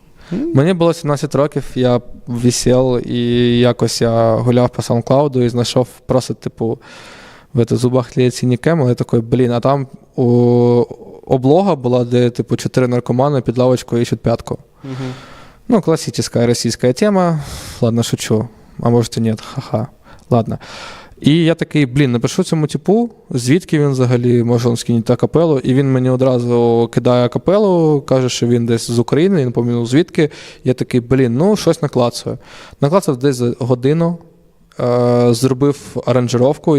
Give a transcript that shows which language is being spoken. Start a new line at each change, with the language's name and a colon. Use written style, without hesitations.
Ukrainian: Мені було 17 років, я висів, і якось я гуляв по SoundCloud і знайшов просто, типу, в зубах тліє цінікем, я такий, блін, а там облога була, де, типу, 4 наркомани під лавочкою ищуть п'ятку.
Russian: Ну, классическая российская тема. Ладно, шучу. А может и нет. Ха-ха. Ладно.
Ukrainian: І я такий, блін, напишу цьому типу, звідки він взагалі, може він скинути акапелу. І він мені одразу кидає акапелу, каже, що він десь з України, я не пам'ятаю звідки. Я такий, блін, ну щось наклацаю. Наклацав десь за годину, зробив аранжировку.